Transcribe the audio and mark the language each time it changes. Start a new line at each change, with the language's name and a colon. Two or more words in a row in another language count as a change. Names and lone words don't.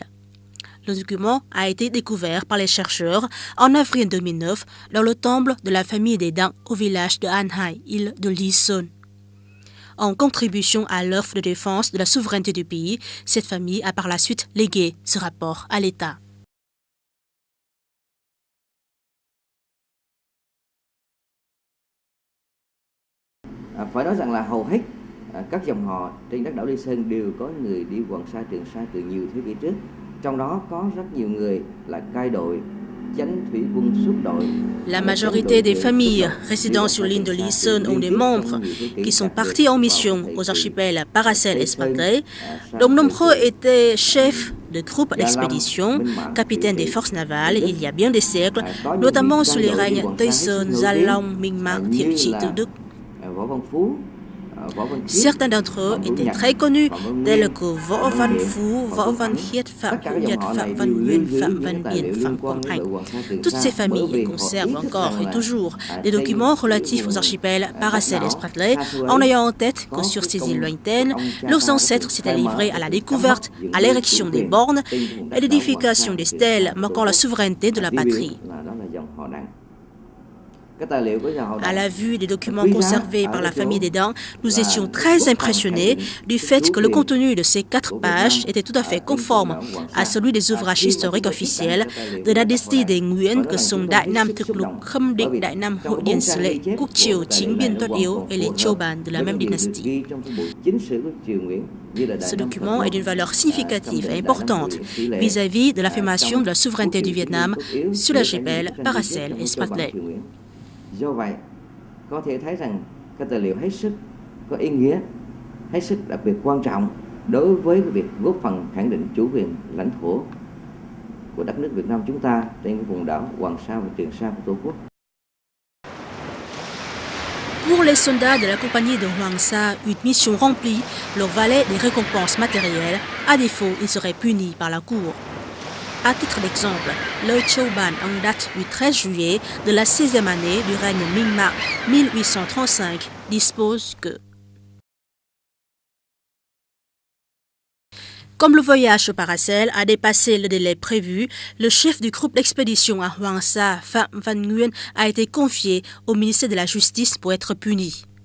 French: Le document a été découvert par les chercheurs en avril 2009 dans le temple de la famille des Dang au village de An Hai, île de Lý Sơn. En contribution à l'œuvre de défense de la souveraineté du pays, cette famille a par la suite légué ce rapport à l'État.
Vietnamese: Phải nói rằng là hầu hết các dòng họ trên đất đảo Lý Sơn đều có người đi Hoàng Sa, Trường Sa từ nhiều thế kỷ trước. Trong đó có rất nhiều người là cai đội.
French: La majorité des familles résidant sur l'île de Lý Sơn ont des membres qui sont partis en mission aux archipels Paracel et Spratly, dont nombreux étaient chefs de groupes d'expédition, capitaines des forces navales il y a bien des siècles, notamment sous les règnes Tây Sơn, Gia Long, Minh-Ma, Thiệu Trị, Tự Đức. Certains d'entre eux étaient très connus, tels que Võ Văn Phú, Võ Văn Khiết, Phạm Hữu Nhật, Phạm Văn Nguyên, Phạm Văn Điển, Phạm Quang Hạnh. Toutes ces familles conservent encore et toujours des documents relatifs aux archipels Paracel et Spratly, en ayant en tête que sur ces îles lointaines, leurs ancêtres s'étaient livrés à la découverte, à l'érection des bornes et l'édification des stèles marquant la souveraineté de la patrie. À la vue des documents conservés par la famille des Dang, nous étions très impressionnés du fait que le contenu de ces 4 pages était tout à fait conforme à celui des ouvrages historiques officiels de la dynastie des Nguyen que sont Đại Nam Thực Lục, Khâm Định, Đại Nam Hội Điền Sử Lệ, Quốc Triều, Chính Biên Tuất Yếu et les Châu-Ban de la même dynastie. Ce document est d'une valeur significative et importante vis-à-vis de l'affirmation de la souveraineté du Vietnam sur l'archipel Paracel et Spratly.
Vietnamese: Do vậy, có thể thấy rằng cái tài liệu hết sức có ý nghĩa, hết sức đặc biệt quan trọng đối với cái việc góp phần khẳng định chủ quyền lãnh thổ của đất nước Việt Nam chúng ta trên cái vùng đảo Hoàng Sa và Trường Sa của Tổ quốc.
French: Pour les soldats de la compagnie de Hoàng Sa, une mission remplie leur valait des récompenses matérielles. À défaut, ils seraient punis par la cour. À titre d'exemple, le Châu-Ban en date du 13 juillet de la 16e année du règne Minh-Ma 1835 dispose que Comme le voyage au Paracel a dépassé le délai prévu, le chef du groupe d'expédition à Hoàng Sa, Phạm Văn Nguyên, a été confié au ministère de la Justice pour être puni.